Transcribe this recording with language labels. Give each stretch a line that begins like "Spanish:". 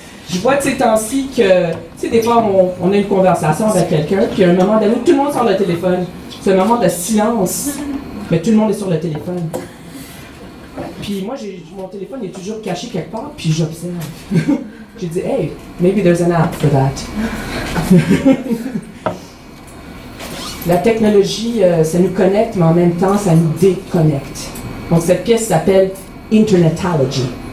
French: Je vois de ces temps-ci que, tu sais, des fois, on a une conversation avec quelqu'un, puis à un moment donné, tout le monde sort le téléphone. C'est un moment de silence, mais tout le monde est sur le téléphone. Puis moi, mon téléphone est toujours caché quelque part, puis j'observe. J'ai dit,
English: hey, maybe there's an app for that.
French: La technologie, ça nous connecte, mais en même temps, ça nous déconnecte. Donc, cette pièce s'appelle Internetology.